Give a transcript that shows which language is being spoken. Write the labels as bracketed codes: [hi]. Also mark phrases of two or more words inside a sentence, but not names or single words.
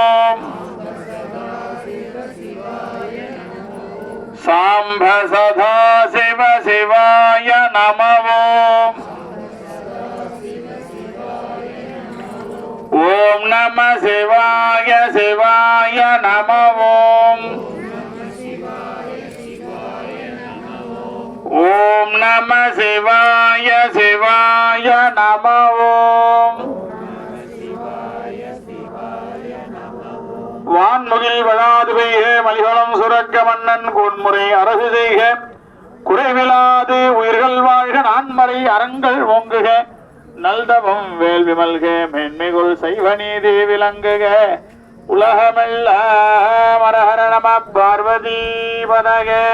[sa] सांभ सदा शिव शिवाय नमः ओम नमः शिवाय शिवाय नमः नम शिवाय शिवाय नम ॐ. [ta] வான்முகில் வளாது பெய்க மலிகளும் சுரக்க மன்னன் கோன்முறை அரசு செய்க குறைவிலாது உயிர்கள் வாழ்க நான்மறை அறங்கள் ஓங்குக நல்தவம் வேள்வி மல்க மேன்மைகுள் சைவ நீதி விளங்குக உலகமெல்லாம் [sa] हर नम पार्वती पतक.